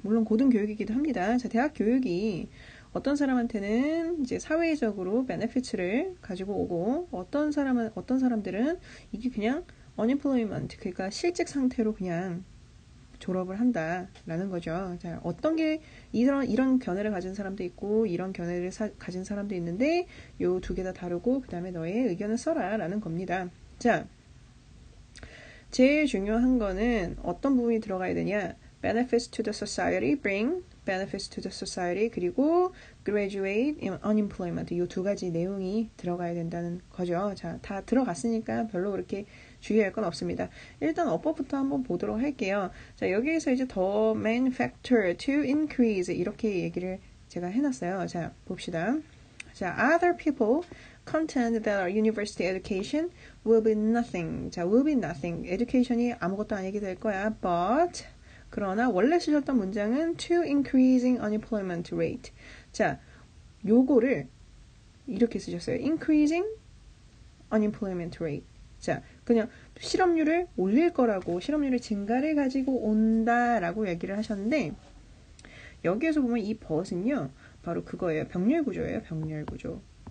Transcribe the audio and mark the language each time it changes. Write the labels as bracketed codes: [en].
[ko] 물론 고등 교육이기도 합니다. 자, 대학 교육이 어떤 사람한테는 이제 사회적으로 베네피츠를 가지고 오고, 어떤 사람들은 이게 그냥 unemployment, 그러니까 실직 상태로 그냥 졸업을 한다라는 거죠. 자, 어떤 게 이런 견해를 가진 사람도 있고 이런 견해를 가진 사람도 있는데 요 두 개 다 다르고 그다음에 너의 의견을 써라라는 겁니다. 자, 제일 중요한 거는 어떤 부분이 들어가야 되냐? [en] benefits to the society, bring benefits to the society, [ko] 그리고 [en] graduate in unemployment. [ko] 이 두 가지 내용이 들어가야 된다는 거죠. 자, 다 들어갔으니까 별로 그렇게 주의할 건 없습니다. 일단 어법부터 한번 보도록 할게요. 자, 여기에서 이제 [en] the main factor to increase [ko] 이렇게 얘기를 제가 해놨어요. 자, 봅시다. [en] 자, other people contend that our university education will be nothing. 자, will be nothing. [ko] education이 아무것도 아니게 될 거야. [en] but [ko] 그러나 원래 쓰셨던 문장은 [en] to increasing unemployment rate. [ko] 자, 요거를 이렇게 쓰셨어요. [en] increasing unemployment rate. [ko] 자, 그냥 실업률을 올릴 거라고, 실업률의 증가를 가지고 온다라고 얘기를 하셨는데, 여기에서 보면 이 but은요, 바로 그거예요. 병렬 구조예요. 병렬 구조.